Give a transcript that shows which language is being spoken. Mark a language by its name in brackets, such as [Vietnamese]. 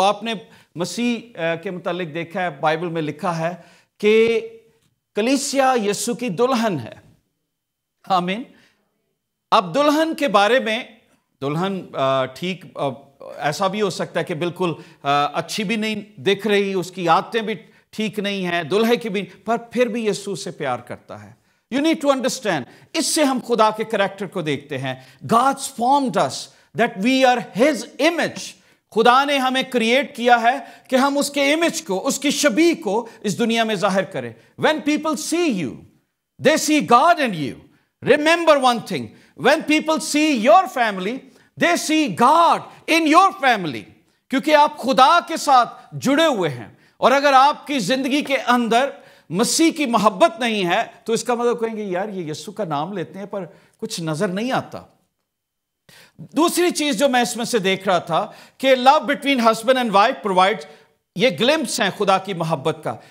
[Urdu] آپ نے مسیح کے متعلق دیکھا ہے, بائبل میں لکھا ہے کہ کلیسیا یسوع کی دلہن ہے. آمین. اب دلہن کے بارے میں دلہن ٹھیک ایسا بھی ہو سکتا ہے کہ بالکل اچھی بھی نہیں دکھ رہی، اس کی عادتیں بھی ٹھیک نہیں ہیں، دلہے کی بھی، پر پھر بھی یسوع سے پیار کرتا ہے. [English] You need to understand. [Urdu] اس سے ہم خدا کے کریکٹر کو دیکھتے ہیں. [English] God's formed us that we are His image. [Urdu] خدا نے ہمیں کریٹ کیا ہے کہ ہم اس کے امیج کو، اس کی شبیہ کو اس دنیا میں ظاہر کریں. [English] When people see you, they see God in you. Remember one thing. When people see your family, they see God in your family. [Urdu] کیونکہ آپ خدا کے ساتھ جڑے ہوئے ہیں، اور اگر آپ کی زندگی کے اندر مسیح کی محبت نہیں ہے تو اس کا مطلب کہیں گے یار یہ یسوع کا نام لیتے ہیں پر کچھ نظر نہیں آتا. دوسری چیز جو میں اس میں سے دیکھ رہا تھا کہ [English] love between husband and wife provide, [Urdu] یہ گلمپس ہیں خدا کی محبت کا.